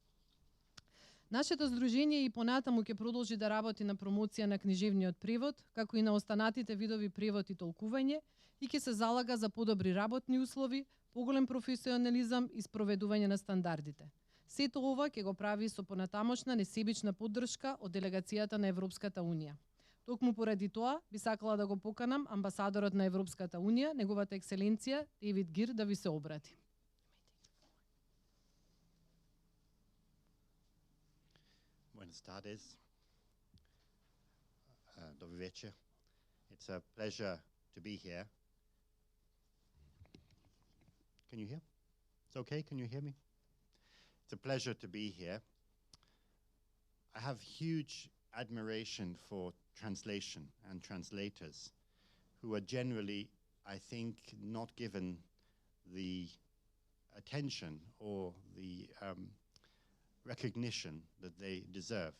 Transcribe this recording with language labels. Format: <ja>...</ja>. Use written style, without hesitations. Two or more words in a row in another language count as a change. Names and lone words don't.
<mk>Нашето здружение и понатаму ќе продолжи да работи на промоција на книжевниот превод, како и на останатите видови превод и толкување, и ќе се залага за подобри работни услови, поголем професионализам и спроведување на стандардите. Сето ова ќе го прави со понатамошна несебична поддршка од делегацијата на Европската Унија. Токму поради тоа би сакала да го поканам амбасадорот на Европската Унија, неговата екселенција Дейвид Гир, да ви се обрати.</mk> <es>Buenas tardes.</es> <bg>Добър вечер.</bg> <en>It's a pleasure to be here. Can you hear? It's okay, can you hear me? It's a pleasure to be here. I have huge admiration for translation and translators who are generally, I think, not given the attention or the recognition that they deserve.</en>